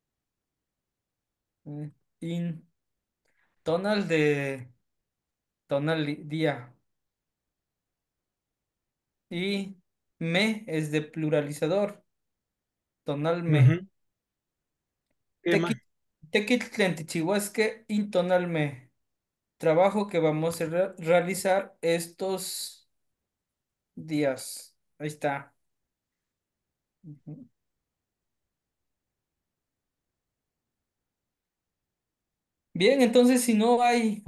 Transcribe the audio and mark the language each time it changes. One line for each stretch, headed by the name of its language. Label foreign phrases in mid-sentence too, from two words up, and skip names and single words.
Spanish: Eh, In, tonal de tonal día. Y me es de pluralizador. Tonalme. ujú. ¿Qué más?
Nahuatl languages: Tequi- Tequitlen, tichihuasque, intonalme.
Spanish: Trabajo que vamos a realizar estos días. Ahí está. Ujú. Bien, entonces si no hay